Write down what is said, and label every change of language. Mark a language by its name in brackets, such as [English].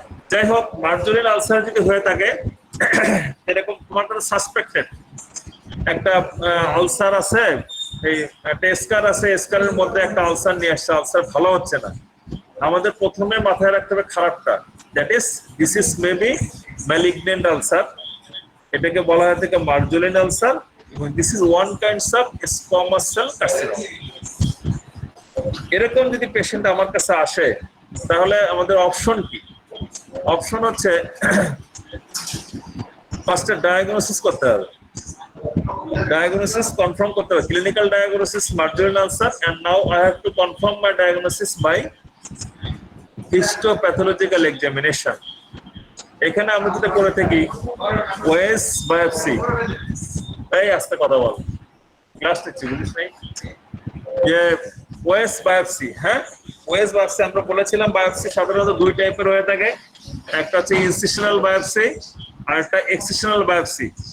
[Bangla] যাই হোক, মার্জোলিন আলসার যদি হয়ে থাকে এরকম তোমার সাসপেক্টেড একটা আলসার আছে, এই একটা স্কার আছে, স্কারের মধ্যে একটা আলসার নিয়ে আসছে, আলসার ভালো হচ্ছে না, আমাদের প্রথমে মাথায় রাখতে হবে খারাপটা, [English] That is this is maybe malignant ulcer. [Bangla] এটাকে বলা হয় থেকে মার্জোলিন আলসার, এবং [English] This is one kinds of squamous cell carcinoma. [Bangla] এরকম যদি পেশেন্ট আমার কাছে আসে তাহলে আমাদের অপশন কি? অপশন হচ্ছে ফার্স্টে ডায়াগনোসিস করতে হবে, [English] diagnosis confirm [Bangla] করতে হবে, [English] clinical diagnosis marginal ulcer, and now I have to confirm my diagnosis by histopathological examination. [Bangla] এখানে আমরা যেটা করে থাকি ওয়েস বায়োপসি, এই আস্তে কথা বল, ক্লাস নিচ্ছি বুঝিস নাই, যে ওয়েস বায়োপসি। হ্যাঁ, ওয়েস বায়োপসি আমরা বলেছিলাম, বায়োপসি সাধারণত 2 টাইপের হয়ে থাকে, একটা হচ্ছে ইনসিশনাল বায়োপসি আর একটা এক্সিশনাল বায়োপসি।